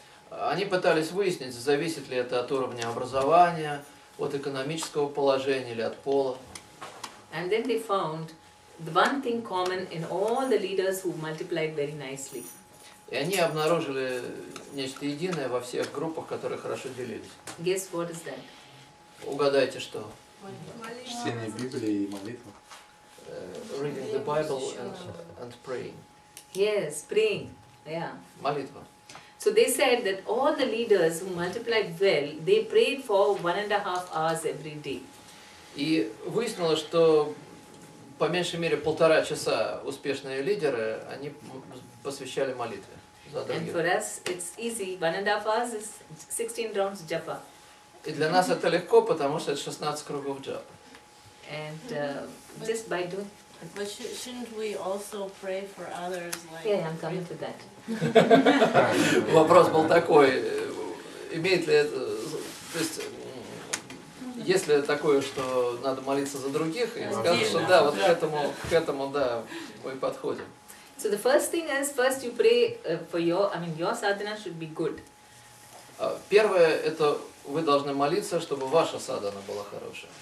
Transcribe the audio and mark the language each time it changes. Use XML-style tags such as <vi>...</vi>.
<ru>Они pытались выяснить, зависит ли это от уровня образования, от экономического положения или от пола.</ru> <en>And then they found the one thing common in all the leaders who multiplied very nicely.</en> <ru>И они обнаружили нечто единое во всех группах, которые хорошо делились.</ru> <en>Guess what is that?</en> <ru>Угадайте, что? Чтение Библии и молитва.</ru> <en>Reading the Bible and praying. Yes, praying. Yeah.</en> <ru>Молитва.</ru> <en>So they said that all the leaders who multiplied well, they prayed for 1.5 hours every day.</en> <ru>И выяснилось, что по меньшей мере 1,5 часа успешные лидеры, они посвящали молитве за</ru> <en>And</en> <ru>других.</ru> <en>for us, it's easy. 1.5 hours is 16 rounds japa.</en> <ru>И для нас это легко, потому что это 16 кругов джапа.</ru> <en>And just by doing... But shouldn't we also pray for others? Like, Yeah, I'm coming to that.</en> <ru>Вопрос был такой, имеет ли это, то есть, есть ли такое, что надо молиться за других, и сказать, что да, вот к этому, да, мы подходим.</ru> <en>So the first thing is, first you pray for your sadhana should be good.</en> <ru>Первое, это вы должны молиться, чтобы ваша садхана была хорошая.</ru>